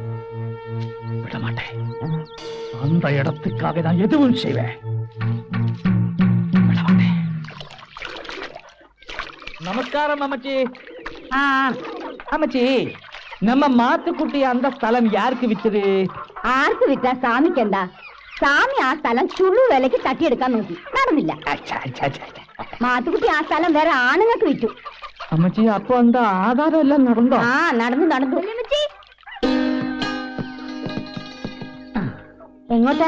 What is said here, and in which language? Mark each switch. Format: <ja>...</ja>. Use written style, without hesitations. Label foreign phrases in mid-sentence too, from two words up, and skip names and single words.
<ta>விட மாட்டேன். அந்த இடத்துக்காக நான் எதுவும் செய்வேன். விட மாட்டேன். நமஸ்காரம் அம்மச்சி. அம்மச்சி, நம்ம மாத்துக்குட்டி அந்த ஸ்தலம் யாருக்கு வித்தது?</ta> <ml>ആർക്ക് വിറ്റാ? സാമിക്കെന്താ? സാമി ആ സ്ഥലം ചുള്ളു വിലക്ക് തട്ടിയെടുക്കാൻ നോക്കി, നടന്നില്ല. മാത്തുക്കുട്ടി ആ സ്ഥലം വേറെ ആണുങ്ങൾക്ക് വിറ്റു. അമ്മച്ചി, അപ്പൊ എന്താ ആധാരം എല്ലാം നടന്നോ? ആ, നടന്നു. എങ്ങോട്ടാ?</ml>